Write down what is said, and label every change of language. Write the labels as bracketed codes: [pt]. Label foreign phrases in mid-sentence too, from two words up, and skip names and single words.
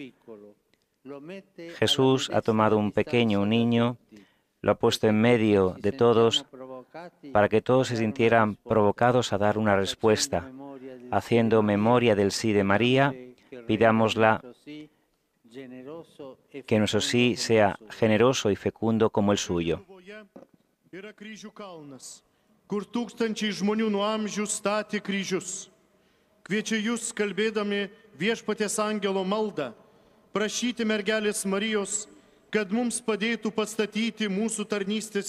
[es] Jesús ha tomado un pequeño, un niño, lo ha puesto en medio de todos para que todos se sintieran provocados a dar una respuesta. Haciendo memoria del sí de María, pidámosla que nuestro sí sea generoso y fecundo como el suyo. [lt] Kur tūkstančiai žmonių nuo amžių statė kryžius. Kviečia jūs, kalbėdami viešpaties angelo maldą, prašyti mergelės Marijos, kad mums padėtų pastatyti mūsų tarnystės